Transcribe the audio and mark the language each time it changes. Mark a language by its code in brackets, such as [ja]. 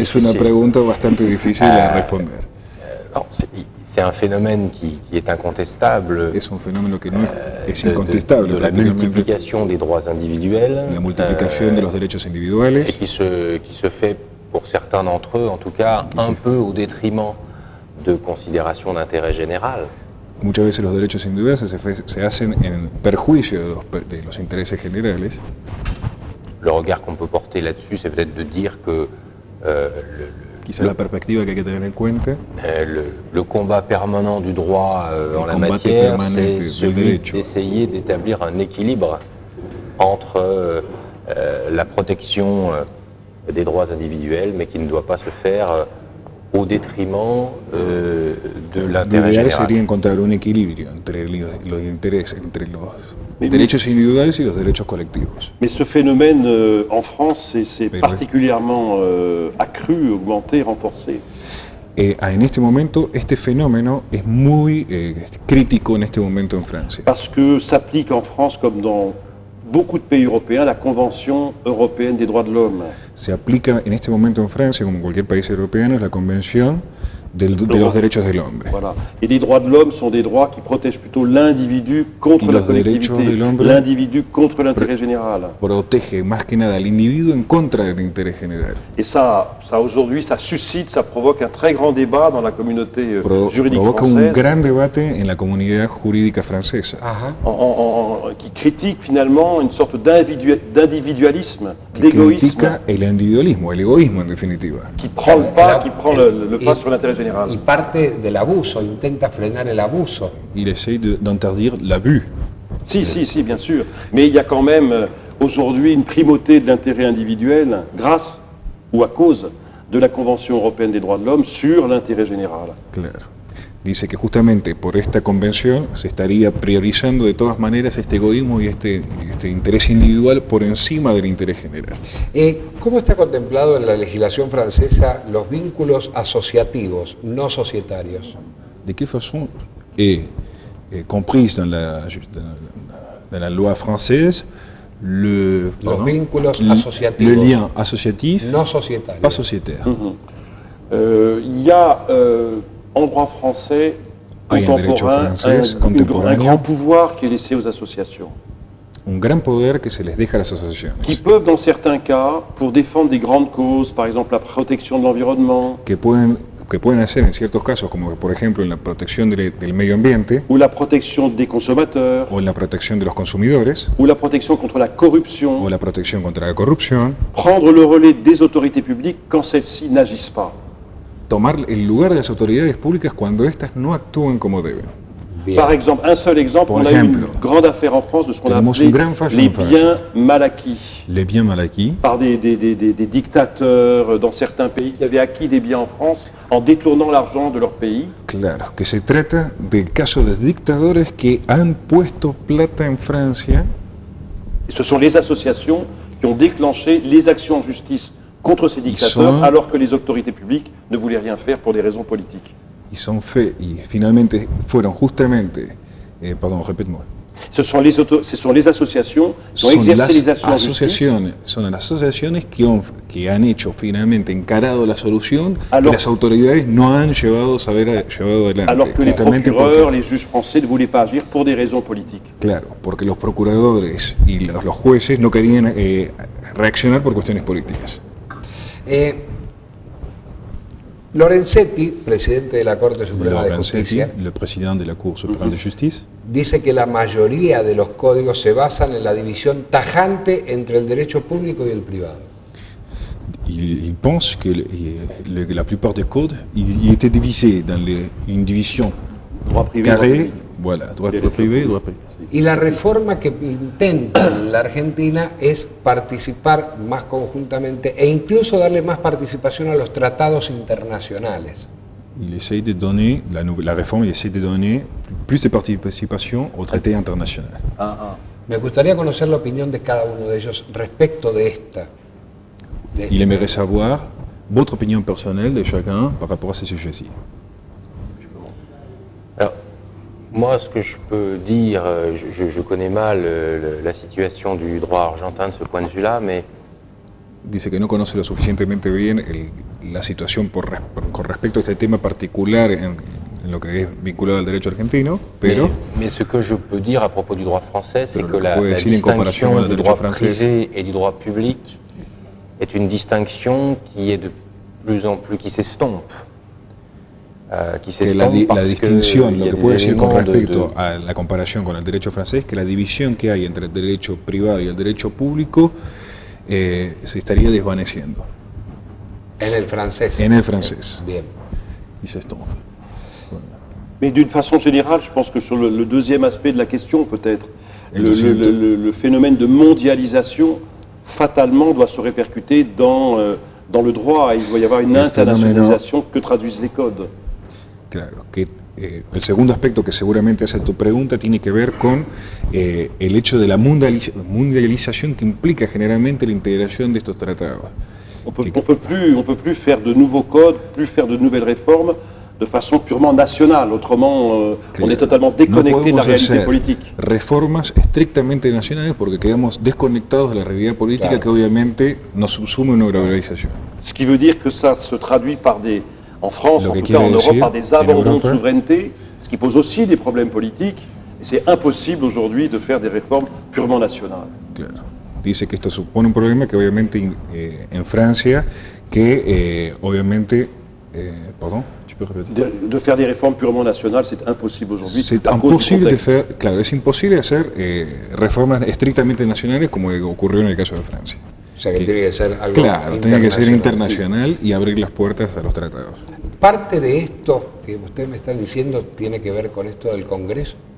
[es] es una pregunta bastante difícil de responder. [fr] C'est un phénomène qui est incontestable. [es] Es un fenómeno que no es incontestable. [fr] De la multiplication des droits individuels. [es] La multiplicación de los derechos individuales. [fr] Et qui se fait, pour certains d'entre eux, en tout cas, un peu au détriment de considérations d'intérêt général. [es] Muchas veces los derechos individuales se hacen en perjuicio de los intereses generales. [fr] Le regard qu'on peut porter là-dessus, c'est peut-être de dire que [es] quizás la perspectiva que hay que tener en cuenta, [fr] le combat permanent du droit en la matière, c'est celui d'essayer d'établir un équilibre entre la protection des droits individuels, mais qui ne doit pas se faire au détriment de [es] Lo [fr] l'intérêt [es] ideal [fr] général. [es] sería encontrar un equilibrio entre los intereses, entre los derechos individuales y los derechos colectivos. [fr] Mais ce phénomène en France c'est particulièrement accru, augmenté, renforcé. [es] En este momento, este fenómeno es muy crítico en este momento en Francia. [fr] Parce que s'applique en France, comme dans beaucoup de pays européens, la Convention européenne des droits de l'homme. [es] Se aplica en este momento en Francia, como en cualquier país europeo, la Convención de los derechos del hombre. [fr] Voilà. Et les droits de l'homme sont des droits qui protègent plutôt l'individu contre la collectivité, l'individu contre l'intérêt général. [es] Protege más que nada al individuo en contra del interés general. [fr] Et ça aujourd'hui, ça suscite, ça provoque un très grand débat dans la communauté juridique [es] Provoca [fr] française. [es] un gran debate en la comunidad jurídica francesa. [fr] Qui critique finalement une sorte d'individualisme, [es] Que [fr] d'égoïsme, [es] critica el individualismo, el egoísmo en definitiva. [fr] qui prend le pas, qui prend le pas sur l'intérêt général. [es] Y parte del abuso, intenta frenar el abuso. [fr] Il essaye d'interdire l'abus. Si, bien sûr. Mais il y a quand même aujourd'hui une primauté de l'intérêt individuel grâce ou à cause de la Convention européenne des droits de l'homme sur l'intérêt général. [es] Claro. Dice que justamente por esta convención se estaría priorizando de todas maneras este egoísmo y este interés individual por encima del interés general. ¿Cómo está contemplado en la legislación francesa los vínculos asociativos, no societarios? [fr] De quelle façon est comprise dans la loi française [es] los vínculos asociativos, [fr] le lien associatif, [es] no societario, [fr] pas sociétaire. Il y a en droit français contemporain un grand pouvoir qui est laissé aux associations. [es] Un gran poder que se les deja a las asociaciones. [fr] Qui peuvent, dans certains cas, pour défendre des grandes causes, par exemple la protection de l'environnement, [es] que pueden hacer en ciertos casos, como por ejemplo en la protección del medio ambiente, [fr] ou la protection des consommateurs, [es] o en la protección de los consumidores, [fr] ou la protection contre la corruption, [es] o la protección contra la corrupción, [fr] prendre le relais des autorités publiques quand celles-ci n'agissent pas. [es] Tomar el lugar de las autoridades públicas cuando éstas no actúan como deben. [fr] Bien. Par exemple, un seul exemple, on a eu une grande affaire en France de ce qu'on a appelé les biens mal acquis. Les biens mal acquis. Par des dictateurs dans certains pays qui avaient acquis des biens en France en détournant l'argent de leur pays. [es] Claro, que se trata del caso de dictadores que han puesto plata en Francia. [fr] Et ce sont les associations qui ont déclenché les actions en justice contre ces dictateurs alors que les autorités publiques ne voulaient rien faire pour des raisons politiques. [es] Y finalmente fueron justamente, perdón, [fr] répète-moi. Ce sont les associations qui ont exercé les actions en justice. [es] Son las asociaciones que han hecho finalmente, encarado la solución que las autoridades no han llevado adelante. [fr] Alors que les procureurs, les juges français ne voulaient pas agir pour des raisons politiques. [es] Claro, porque los procuradores y los jueces no querían reaccionar por cuestiones políticas. Lorenzetti, presidente de la Corte Suprema de Justicia, [fr] le presidente de la Cour Supreme de Justice, [es] dice que la mayoría de los códigos se basan en la división tajante entre el derecho público y el privado. [fr] Il pense que la plupart des codes étaient divisés dans une division droit privé, carré, voilà, droit privé, droit privé. [es] Y la reforma que intenta la Argentina es participar más conjuntamente e incluso darle más participación a los tratados internacionales. [fr] Il essaye de donner, la réforme essaie de donner plus de participation au traité international. [es] Me gustaría conocer la opinión de cada uno de ellos respecto de esta. [fr] Il aimerait savoir votre opinion personnelle de chacun par rapport à ces sujets-ci. Alors, moi, ce que je peux dire, je connais mal la situation du droit argentin de ce point de vue-là, mais... [es] Dice que no conoce lo suficientemente bien la situación con respecto a este tema particular en lo que es vinculado al derecho argentino, pero... [fr] Mais ce que je peux dire à propos du droit français, c'est que la distinction du droit privé et du droit public est une distinction qui est de plus en plus, qui s'estompe. [es] Que la distinción, lo que puedo decir con respecto a la comparación con el derecho francés, que la división que hay entre el derecho privado y el derecho público se estaría desvaneciendo. En el francés. En el francés. Bien. Y se estompa. [fr] Mais d'une façon générale, je pense que sur le deuxième aspect de la question, peut-être, le phénomène de mondialisation, fatalement, doit se répercuter dans dans le droit, il doit y avoir une internationalisation que traduisent les codes. [es] Claro, que el segundo aspecto que seguramente hace tu pregunta tiene que ver con el hecho de la mundialización que implica generalmente la integración de estos tratados. [fr] On peut plus faire de nouveaux codes, plus faire de nouvelles réformes de façon purement nacional, autrement on est totalement déconnecté de la réalité politique. [es] Reformas estrictamente nacionales porque quedamos desconectados de la realidad política que obviamente nos subsume una globalización. [fr] Ce qui veut dire que ça se traduit par des, en France, en tout cas en Europe, par des abandons de souveraineté, ce qui pose aussi des problèmes politiques. Et c'est impossible aujourd'hui de faire des réformes purement nationales. [es] Claro. Dice que esto supone un problema que obviamente en Francia, que obviamente, [fr] pardon. De faire des réformes purement nationales, c'est imposible aujourd'hui. C'est imposible de faire, [es] claro, es imposible hacer reformas estrictamente nacionales como ocurrió en el caso de Francia. O sea que tiene que ser algo tiene que ser internacional y abrir las puertas a los tratados. Parte de esto que usted me está diciendo tiene que ver con esto del Congreso.